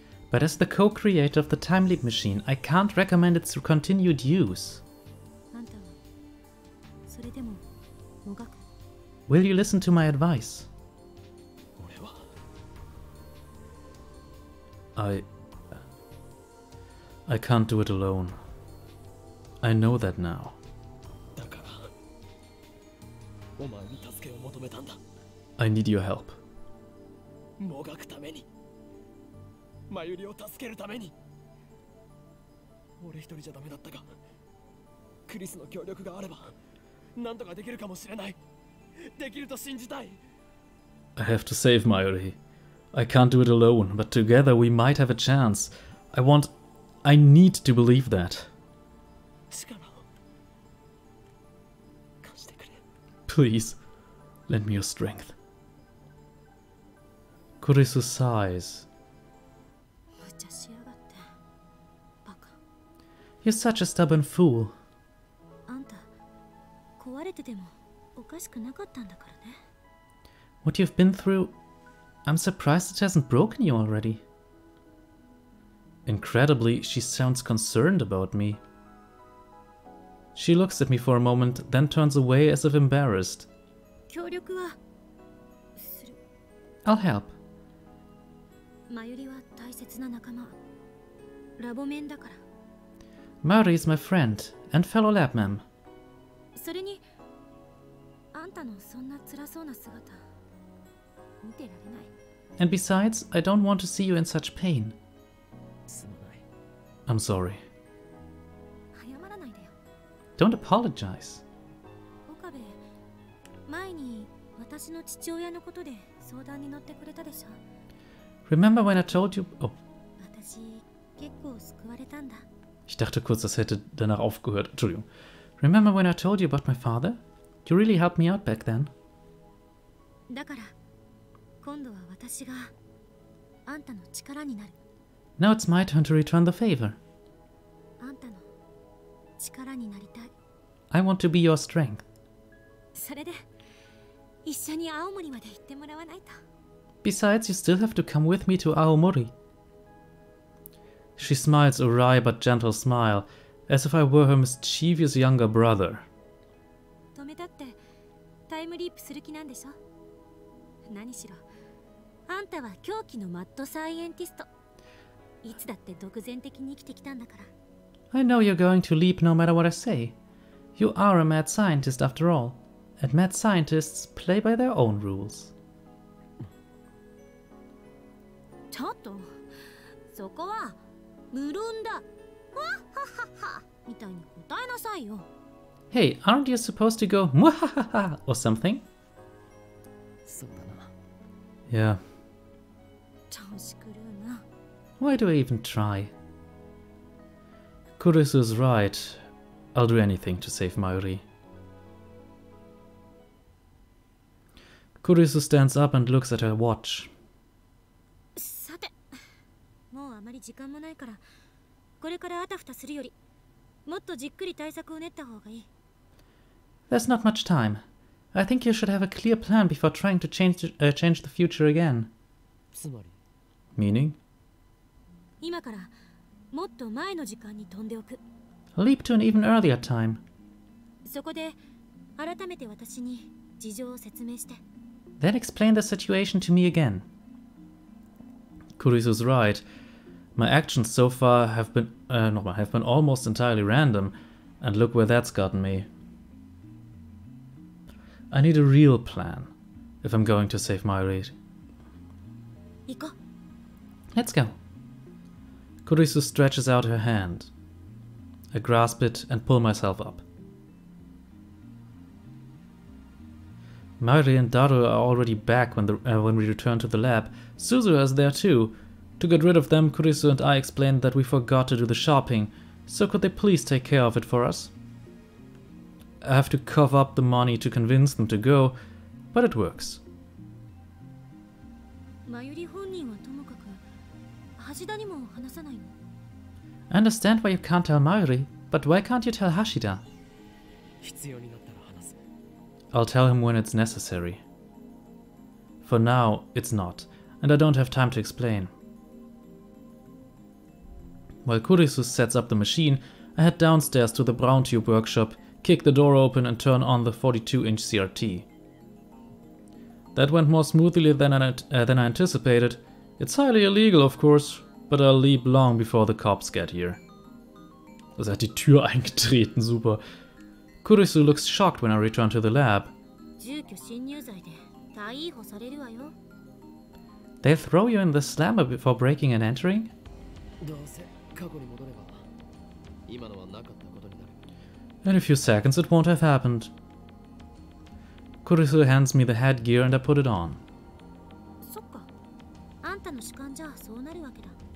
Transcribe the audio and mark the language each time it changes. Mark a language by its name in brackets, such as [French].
[English] But as the co-creator of the time leap machine, I can't recommend its continued use. [Japanese] あんたはそれでももがく。 [English] Will you listen to my advice? [Japanese] 俺は [English] I can't do it alone. I know that now. [Japanese] だからお前に助けを求めたんだ。 [English] I need your help. [Japanese] もがくために、マユリを助けるために。俺一人じゃダメだったが、クリスの協力があれば何とかできるかもしれない。できると信じたい。 [English] I have to save Mayuri. I can't do it alone, but together we might have a chance. I need to believe that. [Japanese] 力を貸してくれ。 [English] Please, lend me your strength. Kurisu sighs. [Japanese] 無茶しやがって。バカ。 [English] You're such a stubborn fool. [Japanese] あんた、壊れててもおかしくなかったんだからね。 [English] What you've been through, I'm surprised it hasn't broken you already. Incredibly, she sounds concerned about me. She looks at me for a moment, then turns away as if embarrassed. [Japanese] 協力はする。 [English] I'll help. [Japanese] マユリは大切な仲間。ラボメンだから。 [English] Mayuri is my friend and fellow lab mem. [Japanese] それに、あんたのそんな辛そうな姿、見てられない。 [English] And besides, I don't want to see you in such pain. [Japanese] すまない。 [English] I'm sorry. [Japanese] 謝らないでよ。 [English] Don't apologize. [Japanese] 岡部、前に私の父親のことで相談に乗ってくれたでしょ。 [English] Remember when I told you... Oh, [Japanese] 私、結構救われたんだ。 [German] ich dachte kurz, das hätte danach aufgehört. Entschuldigung. [English] Remember when I told you about my father? You really helped me out back then. [Japanese] だから、今度は私があんたの力になる。 [English] Now it's my turn to return the favor. [Japanese] あんたの力になりたい。 [English] I want to be your strength. [Japanese] それで、一緒に青森まで行ってもらわないと。 [English] Besides, you still have to come with me to Aomori. She smiles a wry but gentle smile, as if I were her mischievous younger brother. [Japanese] 止めたってタイムリープする気なんでしょ。何しろあんたは狂気のマッドサイエンティスト。いつだって独善的に生きてきたんだから。 [English] I know you're going to leap no matter what I say. You are a mad scientist after all, and mad scientists play by their own rules. [Japanese] ちょっと、そこは無論だ。わっはははみたいに答えなさいよ。 [English] Hey, aren't you supposed to go mwahaha or something? [Japanese] そうだな。 [English] Yeah. [Japanese] 調子狂うな。 [English] Why do I even try? Kurisu is right. I'll do anything to save Mayuri. Kurisu stands up and looks at her watch. [Japanese] さて、もうあまり時間もないから、これからあたふたするより、もっとじっくり対策を練った方がいい。 [English] There's not much time. I think you should have a clear plan before trying to change the future again. [Japanese] つまり [English] Meaning? [Japanese] 今からもっと前の時間に飛んでおく。 [English] Leap to an even earlier time. [Japanese] そこで改めて私に事情を説明して。 [English] Then explain the situation to me again. Kurisu's right. My actions so far have been almost entirely random, and look where that's gotten me. I need a real plan if I'm going to save Mayuri. [Japanese] 行こう。 [English] Let's go. Kurisu stretches out her hand. I grasp it and pull myself up. Mayuri and Daru are already back when we return to the lab. Suzuha is there too. To get rid of them, Kurisu and I explained that we forgot to do the shopping, so could they please take care of it for us? I have to cough up the money to convince them to go, but it works. [Japanese] マユリ本人はともかく、橋田にも話さないの。 [English] I understand why you can't tell Mayuri, but why can't you tell Hashida? [Japanese] 必要になったら話す。 [English] I'll tell him when it's necessary. For now, it's not, and I don't have time to explain. While Kurisu sets up the machine, I head downstairs to the Brown Tube workshop, kick the door open and turn on the 42-inch CRT. That went more smoothly than I anticipated. It's highly illegal, of course, but I'll leap long before the cops get here. [German] Also hat die Tür eingetreten, super. [English] Kurisu looks shocked when I return to the lab. [Japanese] 住居侵入罪で逮捕されるわよ。 [English] They'll throw you in the slammer before breaking and entering? [Japanese] どうせ過去に戻れば今のはなかったことになる。 [English] In a few seconds it won't have happened. Kurisu hands me the headgear and I put it on. [Japanese] そっか。あんたの主観じゃそうなるわけだ。